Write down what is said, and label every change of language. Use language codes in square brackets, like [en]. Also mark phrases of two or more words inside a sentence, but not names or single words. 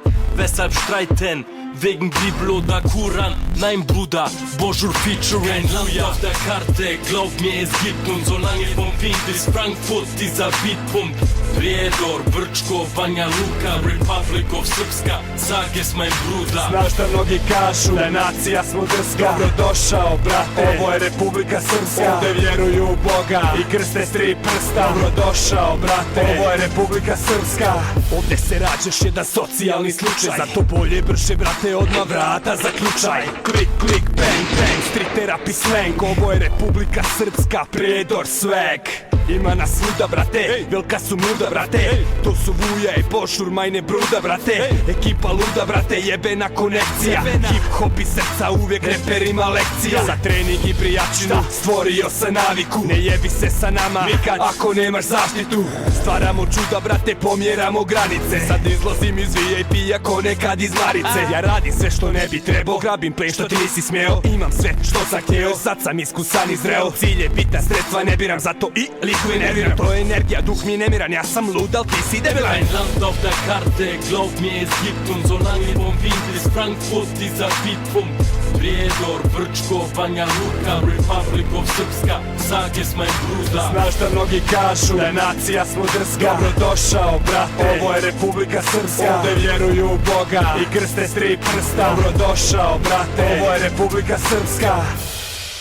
[de] Weshalb streiten? Wegen Bibel oder Koran? Nein, Bruder, Bonjour featuring. Kein Land auf der Karte, glaub mir, es gibt uns. Solange vom Wien bis Frankfurt dieser Beat pumpt. Prijedor, Brčko, Banja Luka, [en] Republic of Srpska, [de] sag es mein Bruder. [sr] Znaš da mnogi kažu da nacija smo drska. Dobrodošao, brate, ovo je Republika Srpska. Ovde vjeruju u Boga i krste s 3 prsta. Dobrodošao, brate, ovo je Republika Srpska. Ovde se rađaš jedan socijalni slučaj. Zato bolje brže, brate, odmah vrata zaključaj. Klik, klik, [en] bang, bang, street therapy slang. [sr] Ovo je Republika Srpska, Prijedor swag. Ima nas svuda, brate, velika su muda, brate. To su Vuja i Pošur, [de] majne bruda, [sr] brate. Ekipa luda, brate, jebena konekcija. Hip-hop i srca, uvijek reperima lekcija. Za trening i prijačinu, stvorio sam naviku. Ne jebi se sa nama, nikad, ako nemaš zaštitu. Stvaramo čuda, brate, pomjeramo granice. Sad izlazim iz VIP-a ko nekad iz Marice. Ja radim sve što ne bi trebao, grabim plen što ti nisi smjeo. Imam sve što sam htjeo, sad sam iskusan i zreo. Cilj je bitan, sredstva ne biram, zato i likvi nerviram. To je energija, duh mi nemiran, ja sam lud, al ti si debilan. [de] Ein Land auf der Karte, glaub mir, es gibt uns. Solange vom Wien bis Frankfurt dieser Beat pumpt. Prijedor, Brčko, Banja Luka, [en] Republic of Srpska, [de] sag es mein Bruder. [sr] Znaš da mnogi kažu da nacija smo drska. Dobrodošao, brate, ovo je Republika Srpska. Ovde vjeruju u Boga i krste s 3 prsta. Dobrodošao, brate, ovo je Republika Srpska.